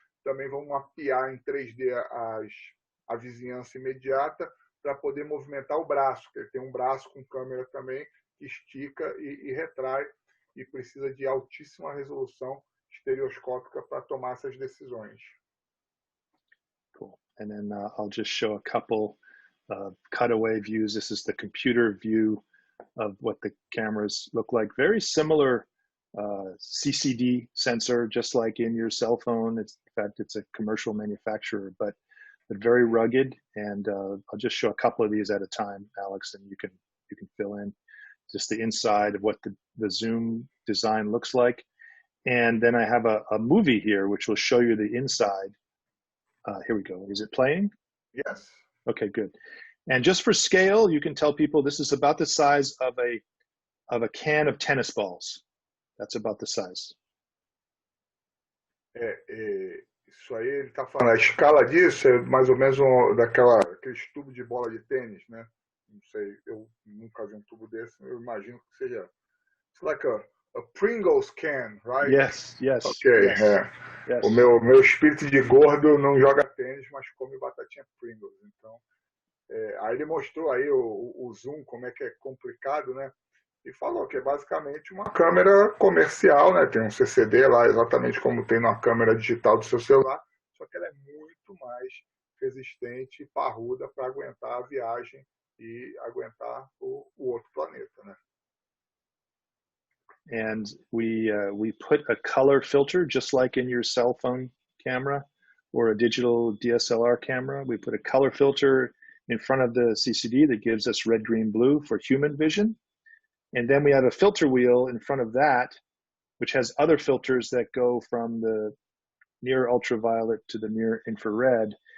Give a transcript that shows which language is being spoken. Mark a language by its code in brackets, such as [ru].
[pt] Também vão mapear em 3D a vizinhança imediata para poder movimentar o braço, que ele tem um braço com câmera também que estica e retrai, e precisa de altíssima resolução estereoscópica para tomar essas decisões. [en] Cool. And then I'll just show a couple cutaway views. This is the computer view of what the cameras look like. Very similar CCD sensor, just like in your cell phone. In fact, it's a commercial manufacturer, but very rugged. And I'll just show a couple of these at a time, Alex, and you can fill in just the inside of what the zoom design looks like. And then I have a movie here, which will show you the inside. Here we go. Is it playing? Yes. Okay, good. And just for scale, you can tell people this is about the size of a can of tennis balls. That's about the size. [pt] Isso aí, ele está falando, a escala disso é mais ou menos aquele tubo de bola de tênis, né? Não sei, eu nunca vi um tubo desse, eu imagino que seja. [en] It's like a Pringles can, right? Yes. Ok, yes. Yes. [pt] O meu espírito de gordo não joga tênis, mas come batatinha Pringles. Então, aí ele mostrou aí o zoom, como é que é complicado, né? E falou que é basicamente uma câmera comercial, né? Tem um CCD lá, exatamente como tem na câmera digital do seu celular, só que ela é muito mais resistente e parruda para aguentar a viagem e aguentar o outro planeta, né? [en] And we put a color filter, just like in your cell phone camera or a digital DSLR camera. We put a color filter in front of the CCD that gives us red, green, blue for human vision. And then we have a filter wheel in front of that, which has other filters that go from the near ultraviolet to the near infrared.